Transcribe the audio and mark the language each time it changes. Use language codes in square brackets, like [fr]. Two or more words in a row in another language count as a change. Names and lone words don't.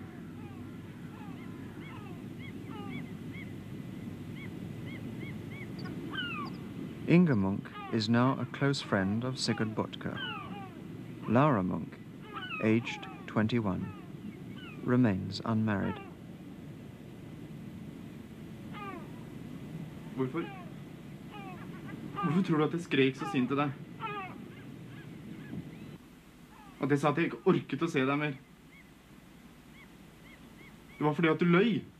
[en] Inge Munch is now a close friend of Sigurd Butke. Laura Munch, aged 21, remains unmarried. [no] Hvorfor tror du at jeg skrek så sint til deg? At jeg sa at jeg ikke orket å se deg mer? Det var fordi at du løy.